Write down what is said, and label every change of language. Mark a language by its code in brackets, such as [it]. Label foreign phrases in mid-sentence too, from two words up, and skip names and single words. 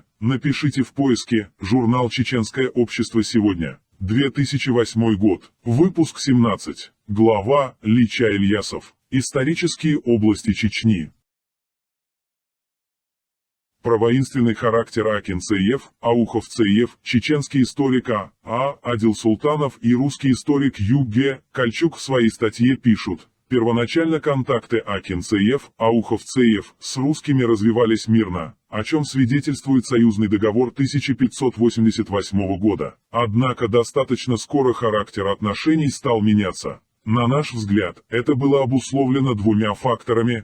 [ru] Напишите в поиске «Журнал Чеченское общество сегодня». 2008 год. Выпуск 17. Глава Лича Ильясов. Исторические области Чечни. Про воинственный характер Акинцеев, Ауховцеев, чеченский историк Адил Султанов и русский историк Ю.Г. Кальчук в своей статье пишут: первоначально контакты Акинцеев, Ауховцеев с русскими развивались мирно, о чем свидетельствует союзный договор 1588 года. Однако достаточно скоро характер отношений стал меняться. На наш взгляд, это было обусловлено двумя факторами.